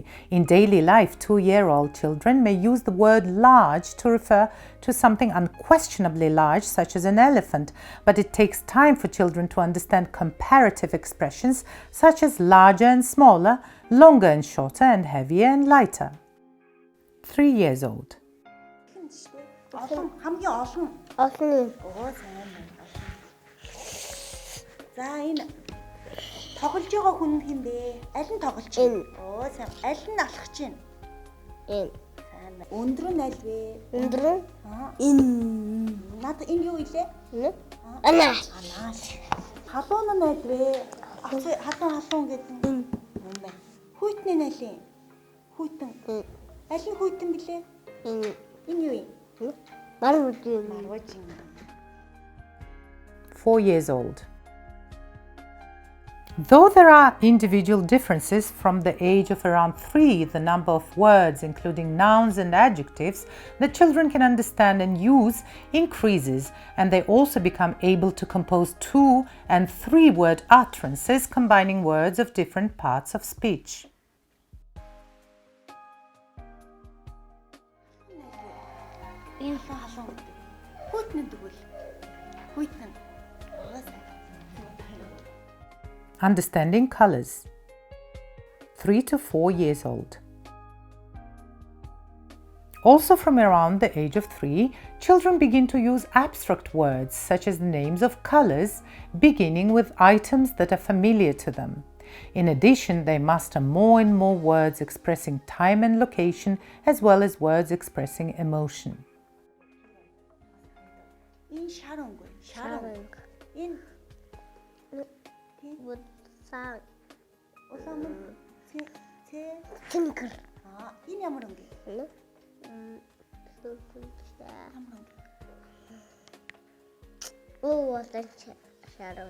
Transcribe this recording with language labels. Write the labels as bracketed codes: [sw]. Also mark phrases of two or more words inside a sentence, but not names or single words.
[en] In daily life, 2-year-old children may use the word large to refer to something unquestionably large, such as an elephant, but it takes time for children to understand comparative expressions such as larger and smaller, longer and shorter, and heavier and lighter. 3 years old. [mn] хамгийн олон. Олон. Оо сайн байна. За энэ тоглож байгаа хүн хэм бэ? Аль нь тоглож байна? Оо сайн. Аль нь алхаж байна? Энэ. Сайн байна. Өндөр нь аль вэ? Өндөр. Энэ. Наад энэ юу илээ? Энэ. Анааш. Анааш. Халуун нь аль вэ? Халуун гэдэг нь юм байна. Хүйтний нь аль юм? Хүйтэн. Аль нь хүйтэн блэ? Энэ. Энэ юу юм? Марвужин. [en] 4 years old. Though there are individual differences from the age of around 3, the number of words, including nouns and adjectives, that children can understand and use increases, and they also become able to compose 2- and 3-word utterances combining words of different parts of speech. [mn] Энэ халуун гэдэг. Хүйтэн тэгвэл. Хүйтэн. [en] Understanding colors. 3 to 4 years old. Also from around the age of 3, children begin to use abstract words such as the names of colors, beginning with items that are familiar to them. In addition, they master more and more words expressing time and location, as well as words expressing emotion. [mn] Энэ шарангүй. Шаран. Энэ Саа. улаан Тингэр. Энэ ямар өнгө? Энэ. Оо улаан шаран.